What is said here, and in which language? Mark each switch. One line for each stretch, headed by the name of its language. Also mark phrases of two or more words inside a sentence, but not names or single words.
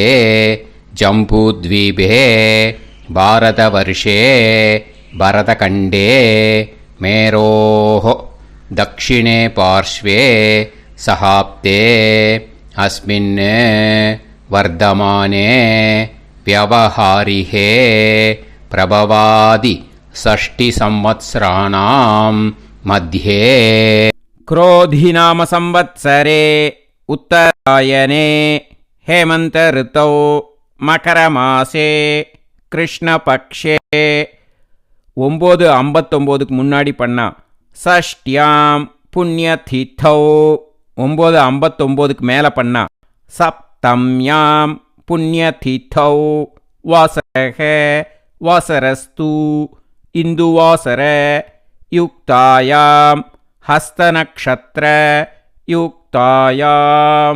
Sanskrit: जम्बूद्वीपे भारतवर्षे भरतखण्डे मेरोः दक्षिणे पार्श्वे शकाब्दे अस्मिन् वर्तमाने व्यवहारिहे प्रभवादि षष्टि संवत्सराणां मध्ये क्रोधिनाम संवत्सरे उत्तरायणे हेमंत ऋतौ मकरमासे कृष्णपक्षे
Tamil: 9:59க்கு முன்னாடி பண்ணா
Sanskrit: षष्ठ्यां पुण्यतिथौ
Tamil: 9:59க்கு மேலே பண்ணா
Sanskrit: सप्तम्यां पुण्यतिथौ वासरः वासरस्तु इन्दुवासर युक्तायां हस्तनक्षत्र युक्तायाम्.